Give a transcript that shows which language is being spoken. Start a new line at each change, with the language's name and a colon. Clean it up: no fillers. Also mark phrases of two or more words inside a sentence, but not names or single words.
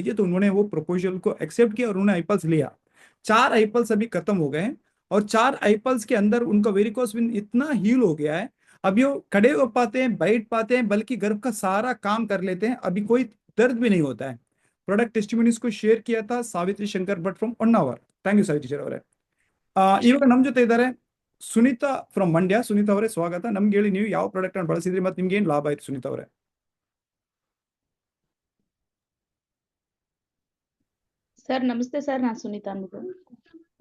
Hindi: तो उन्होंने वो प्रपोजल को एक्सेप्ट किया और उन्होंने आईपल्स लिया. 4 आईपल्स अभी खत्म हो गए हैं, और 4 आईपल्स के अंदर उनका
English: varicose vein
Hindi: इतना हील हो गया है, अभी वो खड़े हो पाते हैं, बैठ पाते हैं, बल्कि घर का सारा काम कर लेते हैं. अभी कोई दर्द भी नहीं होता है.
English: product testimonies
Hindi: को शेयर किया था सावित्री शंकर भट्ट फ्रॉम ಹೊನ್ನಾವರ್.
English: thank you
Kannada: ಸಾವಿತ್ರಿ ಟೀಚರ್ ಅವರೇ. ಇವಾಗ ನಮ್ಮ ಜೊತೆ ಇದ್ದಾರೆ ಸುನೀತಾ ಫ್ರಮ್ ಮಂಡ್ಯ. ಸುನೀತಾ ಅವರೇ ಸ್ವಾಗತ. ನಮ್ಗೆ ಹೇಳಿ, ನೀವು ಯಾವ ಪ್ರಾಡಕ್ಟ್ ಅನ್ನು ಬಳಸಿದ್ರಿ ಮತ್ತೆ ನಿಮ್ಗೆ ಏನ್ ಲಾಭ ಆಯ್ತು ಸುನೀತಾ ಅವರೇ? ಸರ್ ನಮಸ್ತೆ ಸರ್, ನಾನ್ ಸುನೀತಾ ಅಂದ್ಬಿಟ್ಟು. ಸರ್